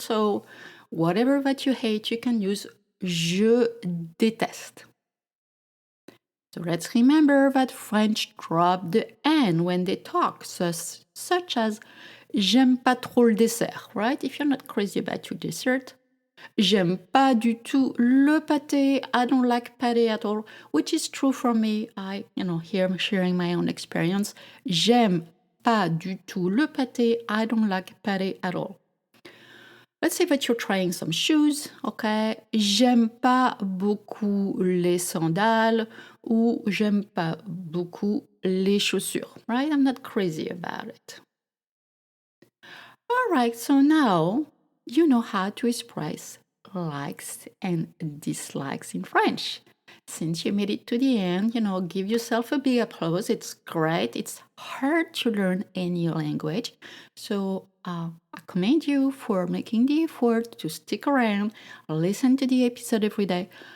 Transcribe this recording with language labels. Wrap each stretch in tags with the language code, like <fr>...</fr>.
<en>So whatever that you hate, you can use</en> <fr>je déteste.</fr> <en>So let's remember that French drop the N when they talk, such as</en> <fr>j'aime pas trop le dessert,</fr> <en>right? If you're not crazy about your dessert.</en> <fr>J'aime pas du tout le pâté.</fr> <en>I don't like pâté at all, which is true for me. Here I'm sharing my own experience.</en> <fr>J'aime pas du tout le pâté.</fr> <en>I don't like pâté at all. Let's say that you're trying some shoes, okay?</en> <fr>J'aime pas beaucoup les sandales ou j'aime pas beaucoup les chaussures, right?</fr> <en>I'm not crazy about it. All right, so now you know how to express likes and dislikes in French. Since you made it to the end, give yourself a big applause. It's great. It's hard to learn any language. So I commend you for making the effort to stick around, listen to the episode every day.</en>